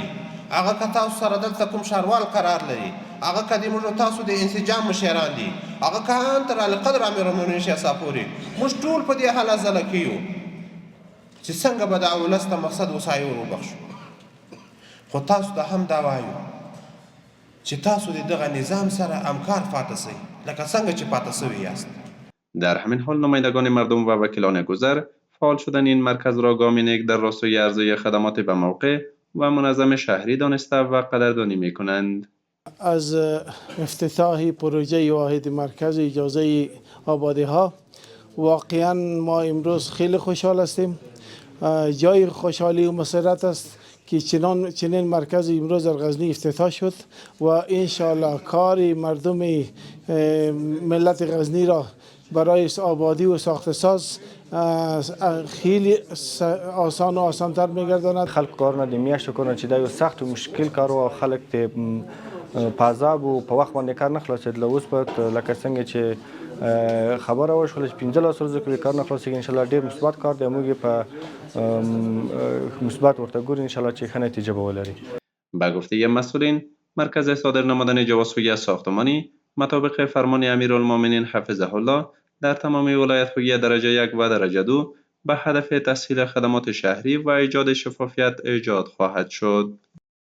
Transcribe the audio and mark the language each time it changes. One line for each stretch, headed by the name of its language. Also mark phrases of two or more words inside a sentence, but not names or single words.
Pashto: هغه که تاسو سره دلته کوم ښاروال قرار لري، هغه که د موږ تاسو د انسجام مشران دي، هغه که ان تر القدر امیرالمؤمنین شاه صاحب موږ ټول په دې حاله زله کیو چې څنګه به د ولس ته مقصد وسایو وبخښو. خو تاسو ته هم دا وایو چې تاسو د دغه نظام سره همکار پاتې شئ لکه څنګه چې پاتې شوي یاست.
Persian: در همین حال نمایندگان مردم و وکیلان گذر فعال شدن این مرکز را گامی نیک در راستای عرضه خدمات به موقع و منظم شهری دانسته و قدردانی می‌کنند. از افتتاح پروژه واحد مرکز اجازه آبادی ها واقعا ما امروز خیلی خوشحال هستیم. جای خوشحالی و مسرت است که چنین مرکز امروز در غزنی افتتاح شد و انشاءالله کار مردم ملت غزنی را برای آبادی و ساخت ساز خیلی آسان و آسانتر میگرداند.
Pashto: خلق کارونه د میاشتو کارونه چې دا یو سخت و مشکل کار او خلک ته په عذاب او په وخت باندې کار نه خلاصېدل. اوس په لکه څنګه چې خبره وشوله چې 15 ورځې کې کار نه خلاصېږي، انشاءالله ډېر مثبت کار دی. موږ په مثبت ورته ګورو انشاءالله چې ښه نتیجه به ولري.
Persian: به گفته مسئولین، مرکز صادر نمودن جوازهای ساختمانی مطابق فرمان امیرالمؤمنین
Arabic: حفظه الله
Persian: در تمام ولایت‌های درجه 1 و درجه 2 به هدف تسهیل خدمات شهری و ایجاد شفافیت ایجاد خواهد شد.